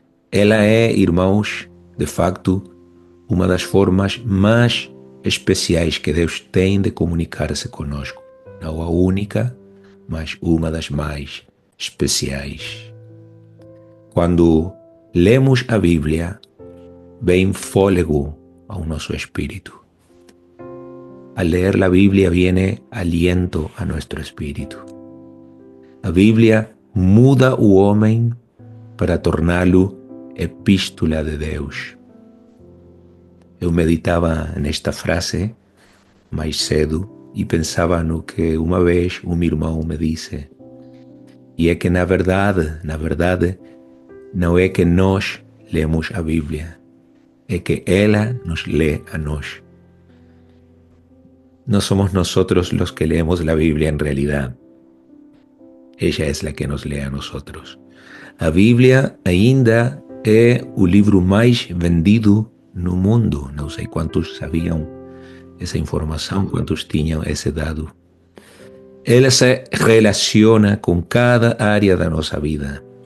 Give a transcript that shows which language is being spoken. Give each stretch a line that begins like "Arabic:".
Portuguese: Ela é, irmãos, de facto, uma das formas mais especiais que Deus tem de comunicar-se conosco. Não a única, mas uma das mais especiais. Quando lemos a Bíblia, vem fôlego ao nosso espírito.
Spanish: Al leer la Biblia viene aliento a nuestro espíritu.
Portuguese: A Bíblia muda o homem para torná-lo epístola de Deus. Eu meditava nesta frase mais cedo e pensava no que uma vez um irmão me disse. E é que na verdade, não é que nós lemos a Bíblia, é que ela nos lê a nós.
Spanish: No somos nosotros los que leemos la Biblia en realidad. Ella es la que nos lee a nosotros.
Portuguese: A Bíblia ainda é o livro mais vendido no mundo. Não sei quantos sabiam essa informação, quantos tinham esse dado. Ela se relaciona com cada área da nossa vida.